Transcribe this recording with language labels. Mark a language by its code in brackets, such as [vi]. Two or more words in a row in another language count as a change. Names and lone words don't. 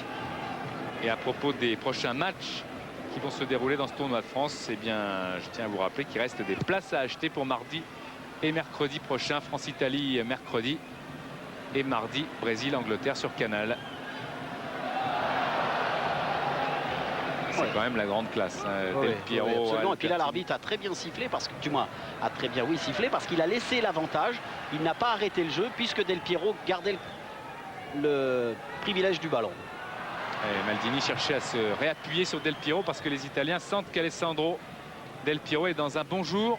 [fr] Et à propos des prochains matchs qui vont se dérouler dans ce tournoi de France, eh bien, je tiens à vous rappeler qu'il reste des places à acheter pour mardi et mercredi prochain. France-Italie mercredi et mardi Brésil-Angleterre sur Canal. C'est quand même la grande classe. Del Piero. Absolument. Et puis là, l'arbitre a très bien sifflé, parce que, du moins, a très bien, oui, sifflé, parce qu'il a laissé l'avantage. Il n'a pas arrêté le jeu, puisque Del Piero gardait le privilège du ballon. Et Maldini cherchait à se réappuyer sur Del Piero, parce que les Italiens sentent qu'Alessandro Del Piero est dans un bon jour.